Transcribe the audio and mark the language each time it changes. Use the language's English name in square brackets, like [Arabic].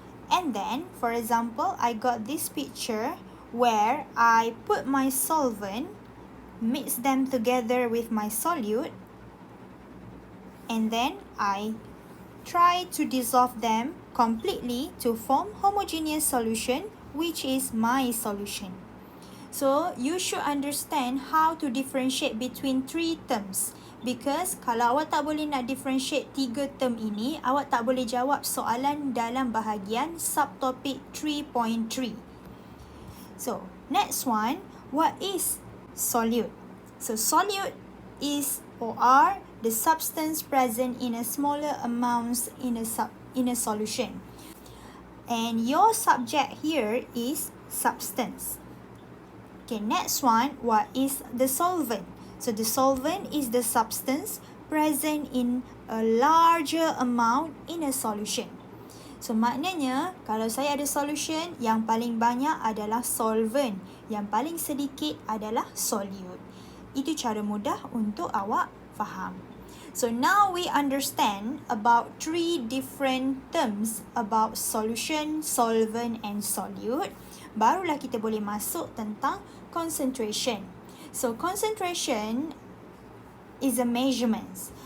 [English] And then, for example, I got this picture where I put my solvent, mix them together with my solute, and then I try to dissolve them completely to form homogeneous solution, which is my solution. So, you should understand how to differentiate between three terms. [Malay] Because kalau awak tak boleh nak differentiate tiga term ini, awak tak boleh jawab soalan dalam bahagian subtopik 3.3. [English] So, next one, what is solute? So, solute is or are the substance present in a smaller amounts in a solution. And your subject here is substance. Okay, next one, what is the solvent? So the solvent is the substance present in a larger amount in a solution. [Malay] So maknanya, kalau saya ada solution, yang paling banyak adalah solvent, yang paling sedikit adalah solute. Itu cara mudah untuk awak faham. [English] So now we understand about three different terms about solution, solvent and solute. [Malay] Barulah kita boleh masuk tentang concentration. [English] So concentration is a measurement.